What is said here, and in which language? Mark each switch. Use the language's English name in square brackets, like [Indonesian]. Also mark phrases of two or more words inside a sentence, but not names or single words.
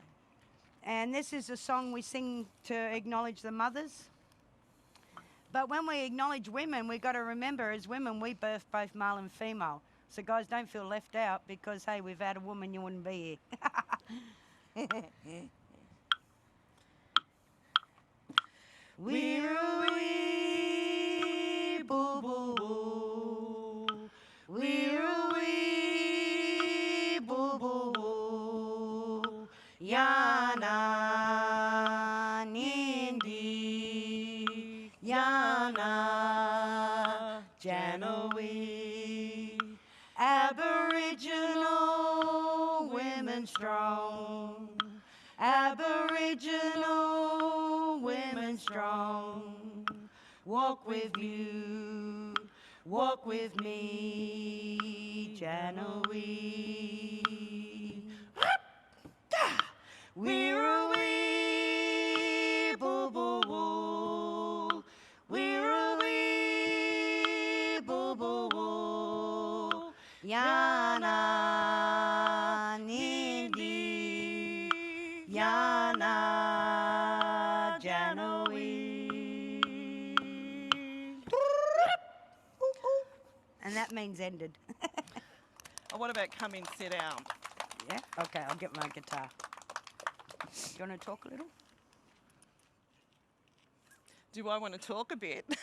[English] And this is a song we sing to acknowledge the mothers. But when we acknowledge women, we've got to remember as women, we birth both male and female. So guys, don't feel left out because, hey, without a woman, you wouldn't be here. [Gamilaraay] Wirrawee, boo boo boo. Wirrawee, boo boo boo. Yana nindi, yana Janawee. [English] Aboriginal women strong. Aboriginal women strong. Walk with you, walk with me, Janawee. [Gamilaraay] Wirrawee, boo boo boo. Wirrawee, boo boo boo. Yana nindi, yana Janawee. [English] And that means ended. Oh, what about come in, sit down? Yeah? Okay, I'll get my guitar. Do you want to talk a little? Do I want to talk a bit?